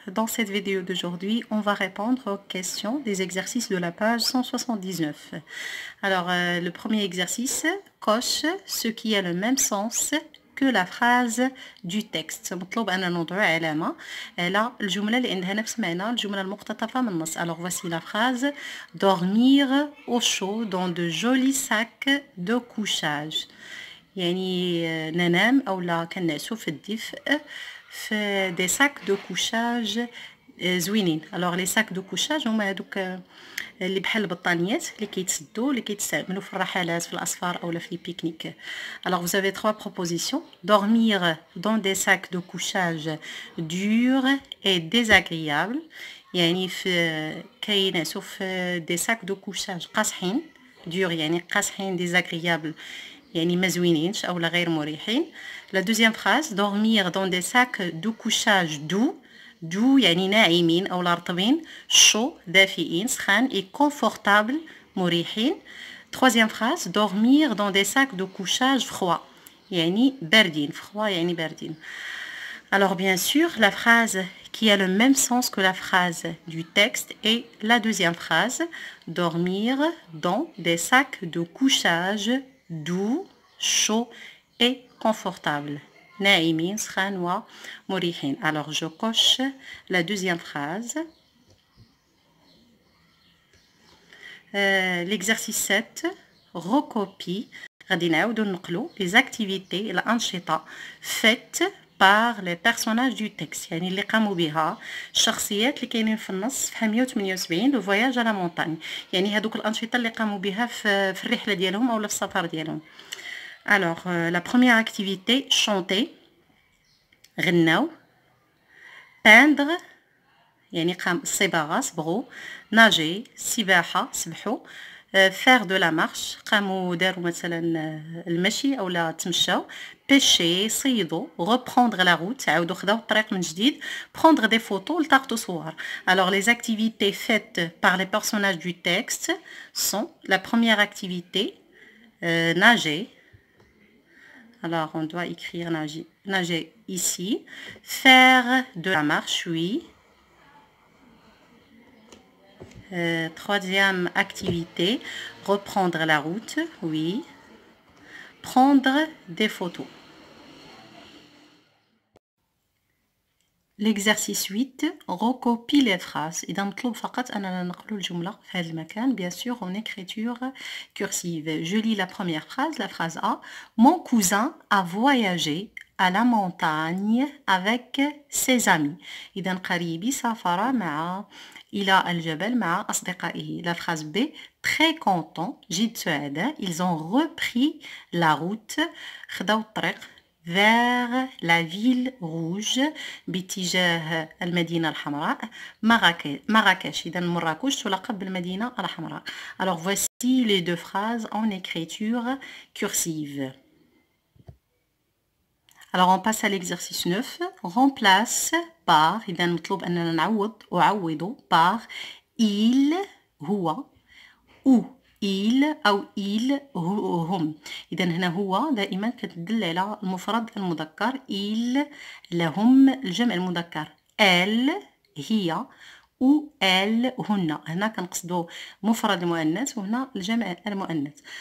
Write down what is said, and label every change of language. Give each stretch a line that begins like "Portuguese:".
French: Dans cette vidéo d'aujourd'hui, on va répondre aux questions des exercices de la page 179. Alors, le premier exercice, coche ce qui a le même sens que la phrase du texte.
Arabic: مطلوب أن نضع علامة على الجملة اللي عندها نفس معنى الجملة المقتطفة من النص.
French: Alors, voici la phrase. Dormir au chaud dans de jolis sacs de couchage.
Arabic: يعني ننام أو لا كنعسو في الدفء في دي ساك دو كوشاج زوينين. الوغ لي ساك دو كوشاج هما هادوك اللي بحال البطانيات اللي كيتسدو اللي كيتستعملوا في الرحلات في الأسفار أولا في لي بيكنيك.
French: Alors vous avez trois propositions. Dormir dans des sacs de couchage durs et désagréables.
Arabic: يعني في كينعسو في دي ساك دو كوشاج قاصحين durs يعني قاصحين désagréables يعني ما زوينينش أولا غير مريحين.
French: La deuxième phrase, dormir dans des sacs de couchage doux.
Arabic: doux يعني ناعمين أولا رطبين. chaud دافئين سخان
French: et confortable
Arabic: مريحين.
French: Troisième phrase, dormir dans des sacs de couchage froid
Arabic: يعني باردين. froid يعني باردين.
French: Alors bien sûr, la phrase qui a le même sens que la phrase du texte est la deuxième phrase, dormir dans des sacs de couchage doux, chaud et confortable.
Arabic: ناعمين سخان ومريحين.
French: Alors je coche la deuxième phrase. L'exercice 7 recopie
Arabic: غادي نعاودو نقلو
French: les activités
Arabic: الأنشطة
French: faites par les personnages du texte
Arabic: يعني اللي قاموا بها الشخصيات اللي كاينين في النص صفحة 178 لو فواياج على مونطاني يعني هذوك الأنشطة اللي قاموا بها في الرحلة ديالهم أو في السفر ديالهم.
French: Alors la première activité chanter
Arabic: غناو. peindre يعني قام الصباغة صبغوا. nager سباحة سبحوا. faire de la marche قاموا داروا مثلا المشي أو لا تمشاو. pêcher صيدوا. reprendre la route عاودوا خداو الطريق من جديد.
French: prendre des photos
Arabic: التقطوا صور.
French: Alors les activités faites par les personnages du texte sont la première activité nager. Alors on doit écrire nager ici. faire de la marche oui. Troisième activité, reprendre la route, oui. Prendre des photos. L'exercice 8, recopie les phrases.
Arabic: إذا مطلوب فقط أننا نقلو الجملة في هذا المكان,
French: bien sûr en écriture cursive. Je lis la première phrase, la phrase A. Mon cousin a voyagé à la montagne avec ses amis.
Arabic: إذا قريبي سافر مع إلى الجبل مع أصدقائه.
French: La phrase B. Très content,
Arabic: جد سعداء.
French: Ils ont repris la route.
Arabic: خداو الطريق
French: vers la ville rouge
Arabic: باتجاه المدينة الحمراء. مراكش إذا مراكش تلقب بالمدينة الحمراء.
French: Alors voici les deux phrases en écriture cursive. Alors on passe à l'exercice 9. Remplace par
Arabic: إذا مطلوب أننا نعوض
French: par il هو ou il أو il هم.
Arabic: إذا هنا هو دائما كتدل على المفرد المذكر. il لهم الجمع المذكر.
French: elle هي ou elle هن.
Arabic: هنا كنقصدو مفرد المؤنث وهنا الجمع المؤنث.